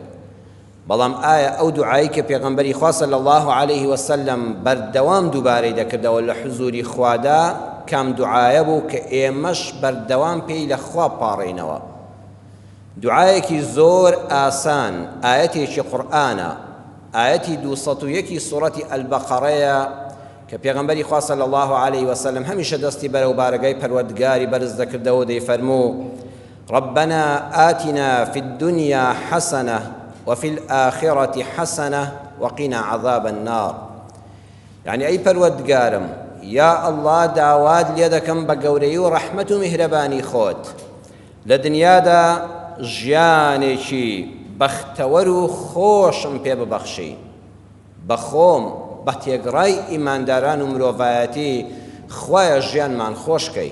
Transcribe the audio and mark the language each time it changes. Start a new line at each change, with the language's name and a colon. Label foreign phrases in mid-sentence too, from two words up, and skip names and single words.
Central Kurdish: بەڵام ئایا ئەو دوعایی کە پێغەمبەری خوا
Arabic: صلی الله عليه وسلم
Central Kurdish: بەردەوام دووبارەی دەکردەوە لە حزوری خوادا کام دوعایە بوو کە ئێمەش بەردەوام پێی لە خوا پاڕێنەوە؟ دوعایەکی زۆر ئاسان، ئاەتێکی قورئانە، ئاەتی 201 سوڕەتی ئەلبەقەڕەیە کە پێغەمبەری خوا
Arabic: صلی الله عليه وسلم
Central Kurdish: هەمیشە دەستی بەرەو بارگای پەروەردگاری بەرز دەکردەوە و دەیفەرموو
Arabic: ربنا آتنا في الدنيا حسنة وفي الآخرة حسنة وقنا عذاب النار. يعني أي
Central Kurdish: پەروەردگارم،
Arabic: یا الله
Central Kurdish: داوات لێ دەکەم بە گەورەی و ڕەحمەت و میهرەبانی خۆت لە دنیادا ژیانێکی بەختەوەر و خۆشم پێ ببەخشی، بە خۆم بە تێگڕای ئیمانداران و مرۆڤایەتی خوایە ژیانمان خۆشکەی.